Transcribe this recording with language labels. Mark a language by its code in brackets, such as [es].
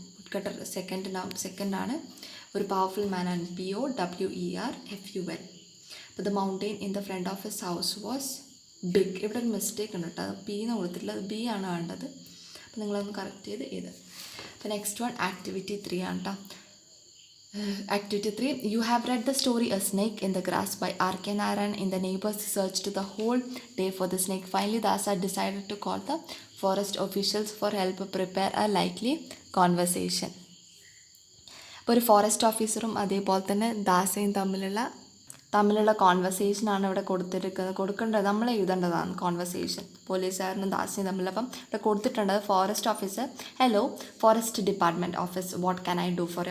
[ml] Would cutter second ആണ്, ഒരു powerful മാൻ ആണ്, POWERFUL. [en] അപ്പോൾ the mountain in the front of his house was big. [ml] ഇവിടെ ഒരു മിസ്റ്റേക്ക് ഉണ്ട് കേട്ടോ, അത് P എന്ന് കൊടുത്തിട്ടില്ല, അത് B ആണ് വേണ്ടത്. അപ്പോൾ നിങ്ങളൊന്ന് കറക്റ്റ് ചെയ്ത് എഴുതുക. അപ്പോൾ നെക്സ്റ്റ് വൺ ആക്ടിവിറ്റി 3 ആണ് കേട്ടോ. [en] Activity 3, you have read the story A Snake in the Grass by R.K. Narayan. In the neighbors searched the whole day for the snake. Finally, Dasa decided to call the forest officials for help prepare a likely conversation. [ml] അപ്പോൾ ഒരു forest ഓഫീസറും അതേപോലെ തന്നെ ദാസയും തമ്മിലുള്ള കോൺവെർസേഷനാണ് ഇവിടെ കൊടുക്കേണ്ടത്. നമ്മൾ എഴുതേണ്ടതാണ് conversation, പോലീസുകാരനും ദാസയും തമ്മിൽ. അപ്പം ഇവിടെ കൊടുത്തിട്ടുണ്ട് forest officer, [en] Hello forest department office, what can I do for.